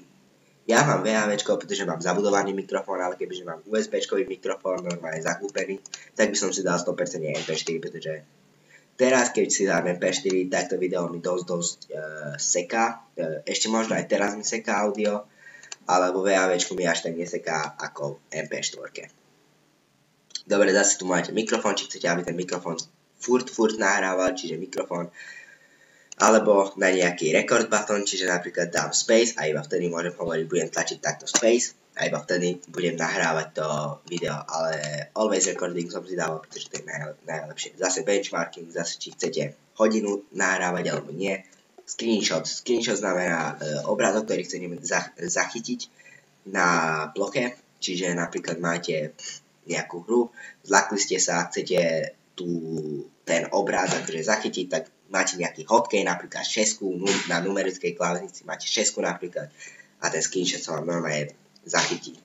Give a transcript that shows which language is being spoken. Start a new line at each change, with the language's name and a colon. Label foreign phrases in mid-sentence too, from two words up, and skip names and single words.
Slovak: Ja mám WAV, pretože mám zabudovaný mikrofón, ale kebyže mám USB-čkový mikrofón normálne zakúpený, tak by som si dal 100% MP4, pretože teraz, keď si dám MP4, tak to video mi dosť seká. Ešte možno aj teraz mi seká audio, alebo WAV mi až tak neseká ako MP4. Dobre, zase tu máte mikrofón, či chcete, aby ten mikrofón furt nahrával, čiže mikrofón, alebo na nejaký
English: record button,
Slovak: čiže napríklad dám space a iba vtedy môžem hovoriť, budem tlačiť takto space a iba vtedy budem nahrávať to video, ale
English: always recording
Slovak: som si dával, pretože to je najlepšie. Zase benchmarking, zase či chcete hodinu nahrávať alebo nie. Screenshot znamená obrázok, ktorý chcete zachytiť na ploche, čiže napríklad máte nejakú hru, zlakli ste sa, chcete ten obrázok zachytiť, tak máte nejaký hotkey, napríklad 6 na numerickej klávesnici, máte 6 napríklad a ten screenshot sa vám normálne zachytí.